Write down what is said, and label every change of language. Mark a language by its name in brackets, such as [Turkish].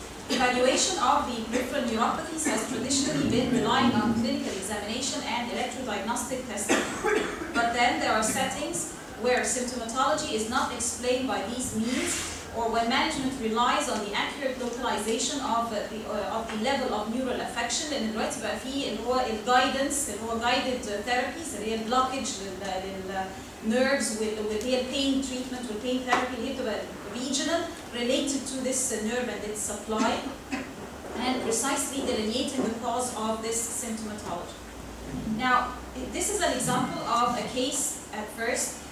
[English] Evaluation of the peripheral neuropathies has traditionally been relying on clinical examination and electrodiagnostic testing. But then there are settings where symptomatology is not explained by these means, or when management relies on the accurate localization of the level of neural affection. [Arabic] لأن دلوقتي بقى فيه اللي هو الجايدنس اللي هو [English] guided therapies [Arabic] اللي هي البلوكج للنيرفز واللي هي البين تريتمنت والبين ثيرابي اللي هي بتبقى [English] regional related to this nerve and its supply, and precisely delineating the cause of this symptomatology. Now, this is an example of a case at first.